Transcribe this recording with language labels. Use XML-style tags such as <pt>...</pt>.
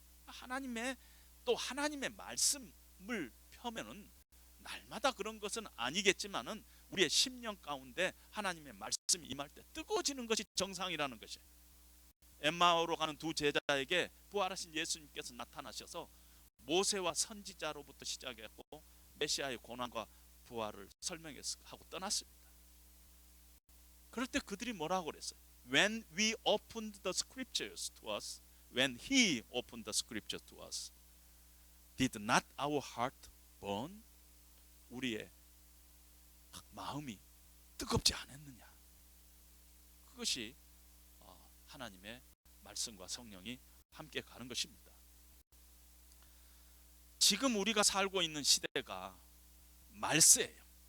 <ko>하나님의 말씀을 펴면은 날마다 그런 것은 아니겠지만은 우리의 심령 가운데 하나님의 말씀이 임할 때 뜨거워지는 것이 정상이라는 것이에요. 엠마오로 가는 두 제자에게 부활하신 예수님께서 나타나셔서 모세와 선지자로부터 시작했고 메시아의 고난과 부활을 설명하고 떠났습니다. 그럴 때 그들이 뭐라고 그랬어요?</ko> <en>When we opened the scriptures to us, when he opened the scriptures to us, did not our heart burn?</en> <ko>우리의 마음이 뜨겁지 않았느냐? 그것이 하나님의 말씀과 성령이 함께 가는 것입니다. 지금 우리가 살고 있는 시대가 말세예요.</ko>